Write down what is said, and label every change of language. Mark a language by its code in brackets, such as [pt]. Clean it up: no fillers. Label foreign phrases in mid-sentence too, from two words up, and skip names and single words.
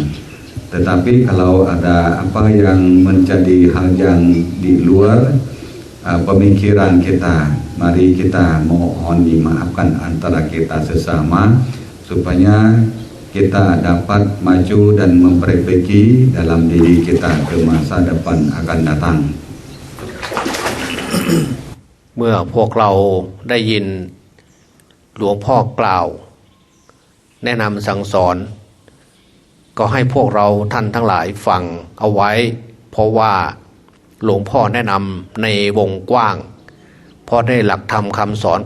[id] Tetapi kalau ada apa yang menjadi hal yang di luar pemikiran kita, mari kita mohon dimaafkan antara kita sesama supaya kita dapat maju dan memperbaiki dalam diri kita ke masa depan akan datang. [th] เมื่อพวกเราได้ยินหลวงพ่อกล่าวแนะนำสั่งสอนก็ให้พวกเราท่านทั้งหลายฟังเอาไว้เพราะว่าหลวงพ่อแนะนำในวงกว้างเพราะได้หลักธรรมคำสอน